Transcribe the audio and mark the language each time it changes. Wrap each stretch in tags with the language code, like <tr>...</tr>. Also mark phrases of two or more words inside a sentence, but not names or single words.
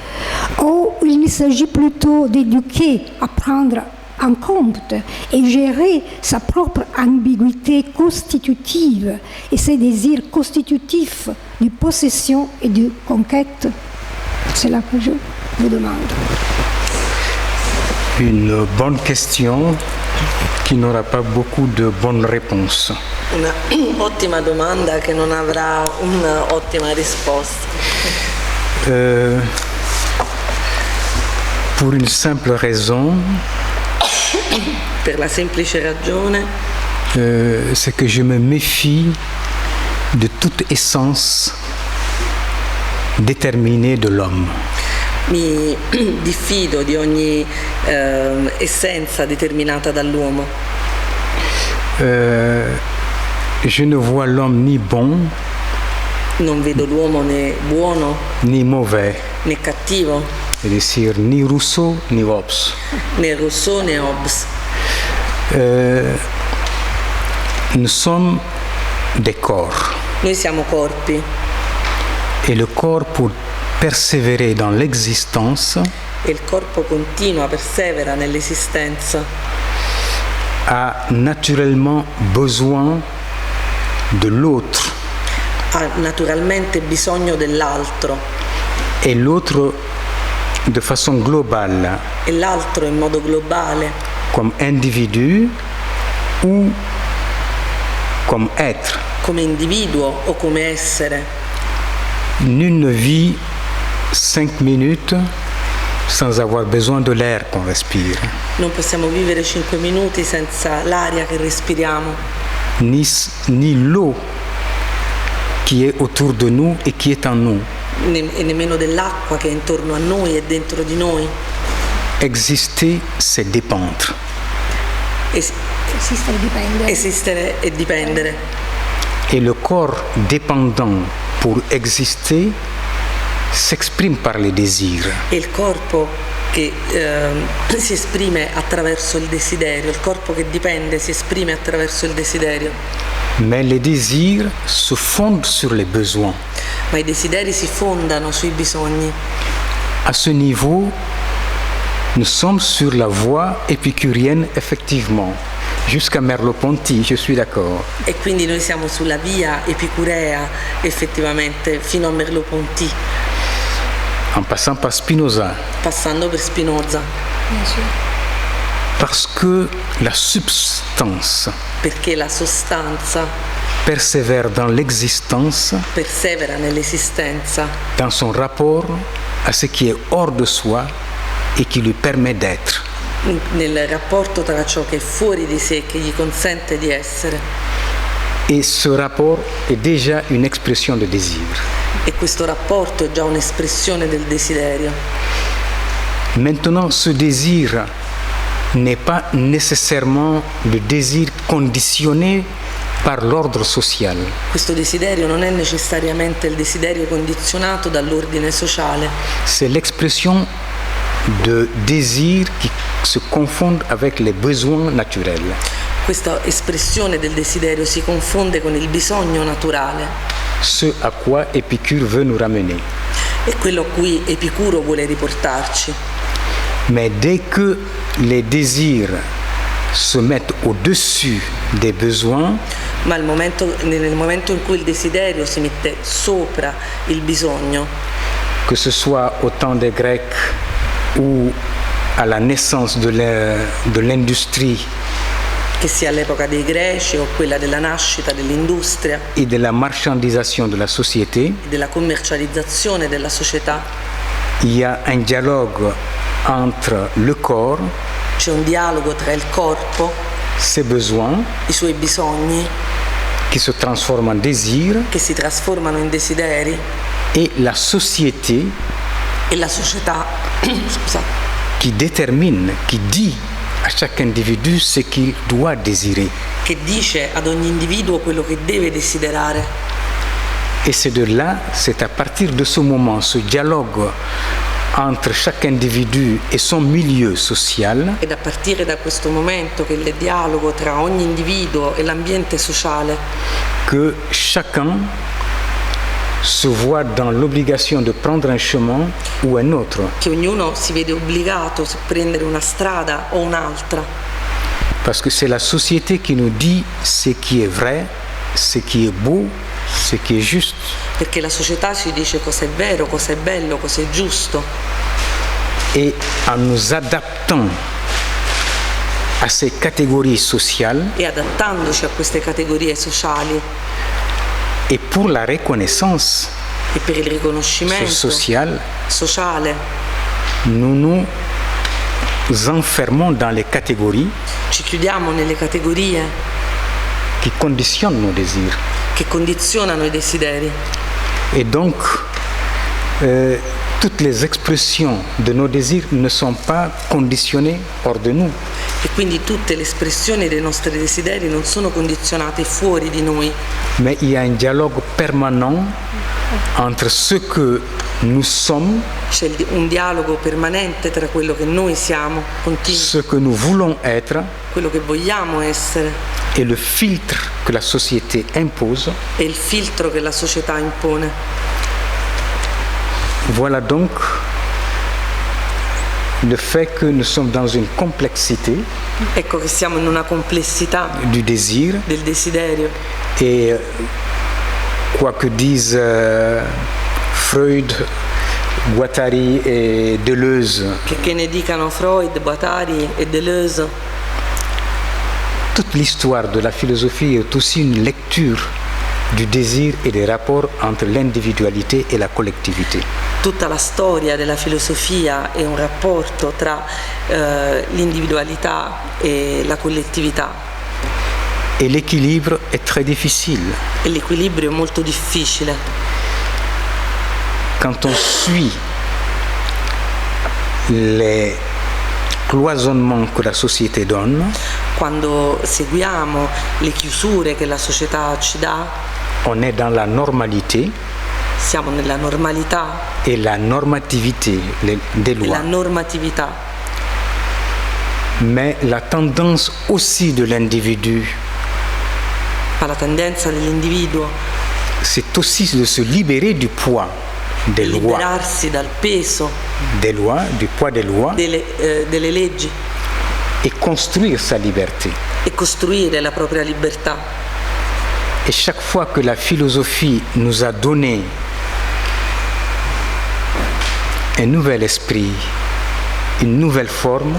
<fr>Ou il s'agit plutôt d'éduquer, à prendre en compte et gérer sa propre ambiguïté constitutive et ses désirs constitutifs de possession et de conquête? C'est là que je vous demande. Une bonne question qui n'aura pas beaucoup de bonnes réponses.</fr> <it>Un'ottima domanda che non avrà un'ottima risposta.</it> <fr>Pour une simple raison,</fr> <it>Per la semplice ragione</it> <fr>c'est que je me méfie de toute essence déterminée de l'homme.</fr> <it>mi diffido di ogni essenza determinata dall'uomo.</it> <fr>Je ne vois l'homme ni bon,</fr> <it>Non vedo l'uomo né buono</it> <fr>ni mauvais,</fr> <it>né cattivo,</it> <fr>c'est-à-dire ni Rousseau ni Hobbes.</fr> <it>né Rousseau né Hobbes.</it> <fr>Nous sommes des corps.</fr> <it>Noi siamo corpi</it> <fr>Et le corps, pour persévérer dans l'existence,</fr> <it>e il corpo continua, persevera nell'esistenza,</it> <fr>a naturellement besoin de l'autre.</fr> <it>ha naturalmente bisogno dell'altro</it> <fr>Et l'autre de façon globale,</fr> <it>e l'altro in modo globale,</it> <fr>comme individu ou comme être.</fr> <it>come individuo o come essere.</it> <fr>Nul ne vit 5 minutes sans avoir besoin de l'air qu'on respire,</fr> <it>Non possiamo vivere 5 minuti senza l'aria che respiriamo,</it> <fr>ni l'eau qui est autour de nous et qui est en nous.</fr> <it>e nemmeno dell'acqua che è intorno a noi e dentro di noi.</it> <fr>Exister, c'est dépendre.</fr> <it>Esiste e dipende. Esistere e dipendere.</it> <fr>Et le corps dépendant pour exister s'exprime par les désirs.</fr> <it>E il corpo che si esprime attraverso il desiderio, il corpo che dipende si esprime attraverso il desiderio.</it> <fr>Mais les désirs se fondent sur les besoins.</fr> <it>Ma i desideri si fondano sui bisogni.</it> <fr>À ce niveau, nous sommes sur la voie épicurienne, effectivement. Jusqu'à Merleau-Ponty, je suis d'accord.</fr> <it>E quindi noi siamo sulla via epicurea, effettivamente, fino a Merleau-Ponty,</it> <fr>En passant par Spinoza.</fr> <it>passando per Spinoza.</it> <fr>Parce que la substance</fr> <it>Perché la sostanza</it> <fr>persévère dans l'existence,</fr> <it>persevera nell'esistenza,</it> <fr>dans son rapport à ce qui est hors de soi et qui lui permet d'être.</fr> <it>nel rapporto tra ciò che è fuori di sé, che gli consente di essere.</it> <fr>Et ce rapport est déjà une expression de désir.</fr> <it>E questo rapporto è già un'espressione del desiderio.</it> <fr>Maintenant, ce désir n'est pas nécessairement le désir conditionné par l'ordre social.</fr> <it>Questo desiderio non è necessariamente il desiderio condizionato dall'ordine sociale,</it> <fr>C'est l'expression de désirs qui se confondent avec les besoins naturels.</fr> <it>questa espressione del desiderio si confonde con il bisogno naturale.</it> <fr>Ce à quoi Épicure veut nous ramener.</fr> <it>È quello a cui Epicuro vuole riportarci.</it> <fr>Mais dès que les désirs se mettent au-dessus des besoins,</fr> <it>Ma nel momento in cui il desiderio si mette sopra il bisogno,</it> <fr>que ce soit au temps des Grecs ou à la naissance de l'industrie</fr> <it>che sia all'epoca dei Greci o quella della nascita dell'industria</it> <fr>et de la marchandisation de la société,</fr> <it>e della commercializzazione della società,</it> <fr>il y a un dialogue entre le corps,</fr> <it>c'è un dialogo tra il corpo,</it> <fr>ses besoins,</fr> <it>i suoi bisogni,</it> <fr>qui se transforment en désir,</fr> <it>che si trasformano in desideri,</it> <fr>et la société</fr> <it>e la società scusate,</it> <fr>qui détermine, qui dit à chaque individu ce qu'il doit désirer.</fr> <it>che dice ad ogni individuo quello che deve desiderare.</it> <fr>Et c'est de là, c'est à partir de ce moment, ce dialogue entre chaque individu et son milieu social,</fr> <it>Ed a partire da questo momento che il dialogo tra ogni individuo e l'ambiente sociale,</it> <fr>que chacun se voit dans l'obligation de prendre un chemin ou un autre.</fr> <it>che ognuno si vede obbligato a prendere una strada o un'altra,</it> <fr>Parce que c'est la société qui nous dit ce qui est vrai, ce qui est beau, ce qui est juste.</fr> <it>perché la società ci dice cosa è vero, cosa è bello, cosa è giusto,</it> <fr>Et en nous adaptant à ces catégories sociales</fr> <it>e adattandoci a queste categorie sociali</it> <fr>et pour la reconnaissance</fr> <it>e per il riconoscimento</it> <fr>sociale,</fr> <it>sociale,</it> <fr>nous nous enfermons dans les catégories</fr> <it>ci chiudiamo nelle categorie</it> <fr>qui conditionnent nos désirs.</fr> <it>che condizionano i desideri.</it> <fr>Et donc, toutes les expressions de nos désirs ne sont pas conditionnées hors de nous.</fr> <it>E quindi tutte le espressioni dei nostri desideri non sono condizionate fuori di noi.</it> <fr>Mais il y a un dialogue permanent entre ce que nous sommes,</fr> <it>C'è un dialogo permanente tra quello che noi siamo, continuo,</it> <fr>ce que nous voulons être</fr> <it>quello che vogliamo essere</it> <fr>et le filtre que la société impose.</fr> <it>e il filtro che la società impone.</it> <fr>Voilà donc le fait que nous sommes dans une complexité</fr> <it>Ecco che siamo in una complessità</it> <fr>du désir</fr> <it>del desiderio</it> <fr>et quoi que disent Freud, Guattari et Deleuze,</fr> <it>che ne dicano Freud, Guattari e Deleuze.</it> <fr>toute l'histoire de la philosophie est aussi une lecture du désir et des rapports entre l'individualité et la collectivité.</fr> <it>Tutta la storia della filosofia è un rapporto tra l'individualità e la collettività.</it> <fr>Et l'équilibre est très difficile.</fr> <it>E l'equilibrio è molto difficile.</it> <fr>Quand on suit les cloisonnements que la société donne,</fr> <it>Quando seguiamo le chiusure che la società ci dà,</it> <fr>on est dans la normalité</fr> <it>siamo nella normalità</it> <fr>et la normativité des</fr> <it>e</it> <fr>lois.</fr> <it>la normatività.</it> <fr>Mais la tendance aussi de l'individu,</fr> <it>Ma la tendenza dell'individuo</it> <fr>c'est aussi de se libérer du poids des</fr> <it>è</it> <fr>lois,</fr> <it>liberarsi dal peso</it> <fr>du poids des lois</fr> <it>delle leggi</it> <fr>et construire sa liberté.</fr> <it>e costruire la propria libertà.</it> <fr>Et chaque fois que la philosophie nous a donné un nouvel esprit, une nouvelle forme,</fr>